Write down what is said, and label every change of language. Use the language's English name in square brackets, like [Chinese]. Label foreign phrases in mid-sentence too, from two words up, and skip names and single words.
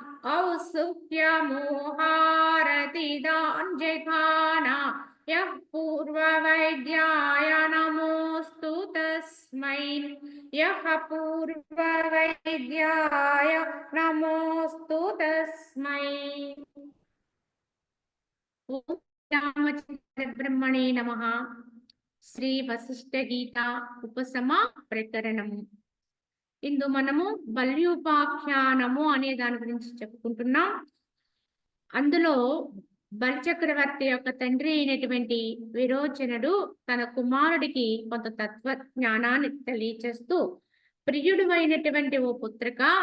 [Sanskrit] औत्सुक्यमोहारतिदान् जघाना यः पूर्ववैद्याय नमोऽस्तु तस्मै यः पूर्ववैद्याय नमोऽस्तु तस्मै। ओम रामचंद्र ब्रह्मणे नमः। [Telugu] శ్రీ వశిష్ఠ గీత ఉపశమ ప్రకరణము. ఇందు మనము బల్యూపాఖ్యానము అనే దాని గురించి చెప్పుకుంటున్నాం. అందులో బలిచక్రవర్తి యొక్క తండ్రి అయినటువంటి విరోచనుడు తన కుమారుడికి కొంత తత్వ జ్ఞానాన్ని తెలియచేస్తూ, ప్రియుడు అయినటువంటి ఓ పుత్రిక,